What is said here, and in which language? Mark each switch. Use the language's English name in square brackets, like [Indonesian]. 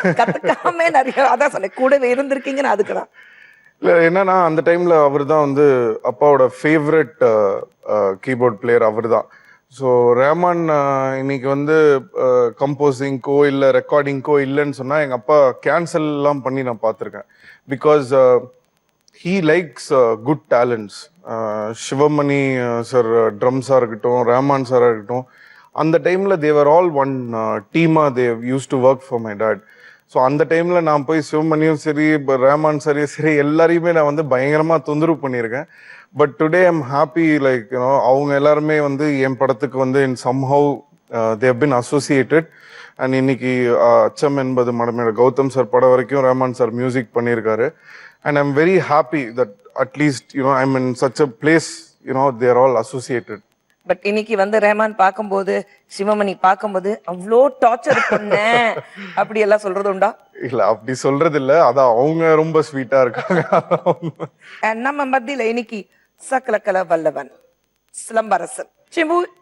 [Tamil] அவர் கத்துக்காம நிறைய, அதான் சொன்னேன், கூடவே இருந்திருக்கீங்கன்னு அதுக்குதான். இல்ல என்னன்னா அந்த டைம்ல அவர் தான் வந்து அப்பாவோட ஃபேவரட் கீபோர்ட் பிளேயர் அவர் தான். ஸோ ரஹ்மான் இன்னைக்கு வந்து கம்போசிங்க்கோ இல்லை ரெக்கார்டிங்க்கோ இல்லைன்னு சொன்னா எங்க அப்பா கேன்சல் எல்லாம் பண்ணி நான் பார்த்துருக்கேன். Because [English] he likes good talents. [Tamil] Sivamani sir ட்ரம்ஸாக இருக்கட்டும், ரஹ்மான் சாராக இருக்கட்டும், அந்த டைமில் [English] They were all one டீமாக they use to work for my dad. [Tamil] So அந்த டைமில் நான் போய் சிவமணியும் சரி, ரஹ்மான் சாரியும் சரி, எல்லாரையுமே நான் வந்து பயங்கரமாக தொந்தரவு பண்ணியிருக்கேன். [English] but today I'm happy, like you know [Tamil] அவங்க எல்லாருமே வந்து என் படத்துக்கு வந்து [English] In somehow they have been associated. [Tamil] And இன்னைக்கு அச்சம் என்பது மடமேட கௌதம் சார் படம் வரைக்கும் ரஹ்மான் சார் மியூசிக் பண்ணியிருக்காரு. [English] And I'm very happy that at least, you know, I'm in such a place, you know, they're all associated. [Tamil] But இன்னைக்கு வந்து ரஹ்மான் பார்க்கும்போது, சிவமணி பார்க்கும்போது அவ்வளோ டார்ச்சர் பண்ண அப்படி எல்லாம் சொல்றது உண்டா? இல்ல அப்படி சொல்றது இல்ல, அதான் அவங்க ரொம்ப ஸ்வீட்டா இருக்காங்க. நம்ம மத்தியில இன்னைக்கு சகலகலா வல்லவன் சிலம்பரசன் சிம்பு.